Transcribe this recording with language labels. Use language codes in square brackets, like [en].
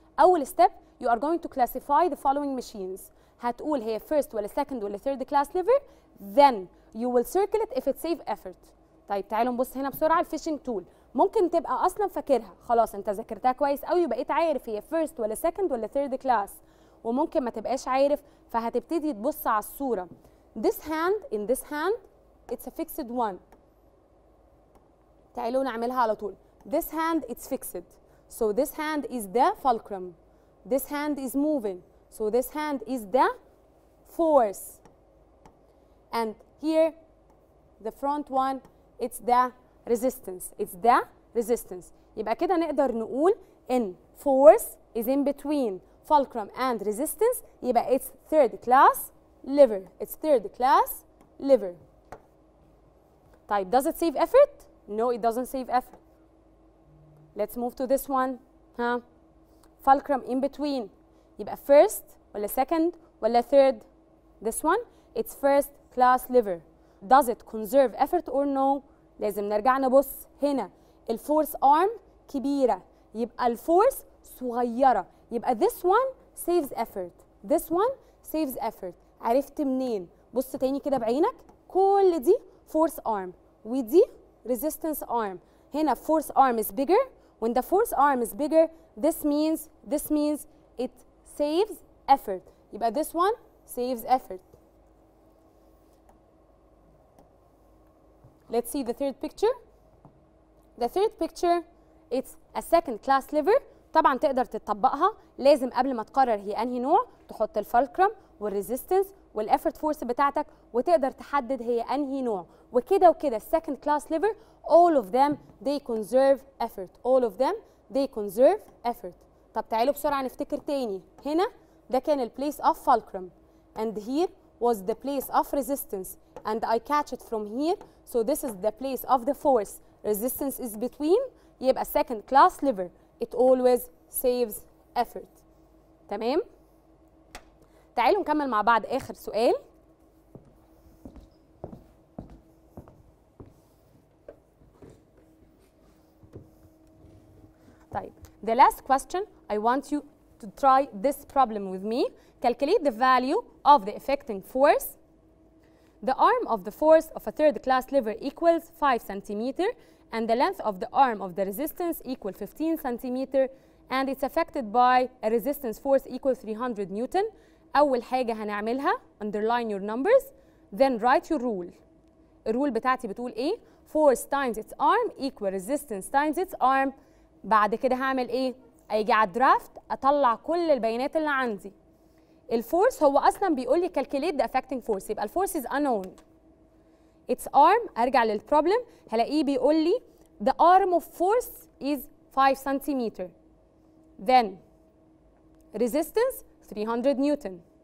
[en] أول step you are going to classify the following machines. [ar] هتقول هي [en] first ولا second ولا third class lever, then you will circle it if it save effort. [ar] طيب تعالوا نبص هنا بسرعة الفيشنج تول. ممكن تبقى أصلا فاكرها خلاص انت ذاكرتها كويس قوي وبقيت عارف هي first ولا second ولا third class، وممكن ما تبقاش عارف فهتبتدي تبص على الصورة. [en] This hand in this hand it's a fixed one. [ar] تعالوا نعملها على طول. [en] This hand it's fixed. So this hand is the fulcrum. This hand is moving. So this hand is the force. And here the front one it's the resistance. It's the resistance. [ar] يبقى كده نقدر نقول [en] in force is in between fulcrum and resistance. يبقى it's third class lever. It's third class lever. [ar] طيب [en] does it save effort? No, it doesn't save effort. Let's move to this one. fulcrum in between. [ar] يبقى [en] first ولا second ولا third? This one it's first class lever. Does it conserve effort or no? [ar] لازم نرجع نبص هنا. الفورس arm كبيرة يبقى الفورس صغيرة، يبقى [en] this one saves effort. This one saves effort. [ar] عرفت منين؟ بص تاني كده بعينك، كل دي [en] force arm ودي resistance arm. [ar] هنا [en] force arm is bigger. When the force arm is bigger, this means it saves effort. يبقى this one saves effort. Let's see the third picture. The third picture, it's a second class lever. [ar] طبعا تقدر تطبقها. لازم قبل ما تقرر هي انهي نوع تحط الفالكرم والريزيستنس والافورت فورس بتاعتك، وتقدر تحدد هي انهي نوع. وكده وكده السكند كلاس ليفر [en] all of them they conserve effort. all of them they conserve effort. [ar] طب تعالوا بسرعه نفتكر تاني. [en] هنا ده كان البليس of fulcrum and here was the place of resistance and I catch it from here, so this is the place of the force. Resistance is between. [ar] يبقى [en] second class lever it always saves effort. تمام؟ [ar] تعالوا نكمل مع بعض آخر سؤال. طيب [en] the last question I want you to try this problem with me. Calculate the value of the affecting force. The arm of the force of a third class lever equals 5 centimeter and the length of the arm of the resistance equal 15 centimeter and it's affected by a resistance force equal 300 Newton. [ar] أول حاجة هنعملها [en] underline your numbers then write your rule. [ar] الرول بتاعتي بتقول إيه؟ [en] force times its arm equal resistance times its arm. [ar] بعد كده هعمل إيه؟ أجي على الدرافت أطلع كل البيانات اللي عندي. الفورس هو أصلا بيقول لي [en] calculate the affecting force، [ar] يبقى الفورس [en] is unknown. its arm [ar] أرجع للبروبلم هلاقيه بيقول لي [en] the arm of force is 5 centimeter. Then resistance 300 newton.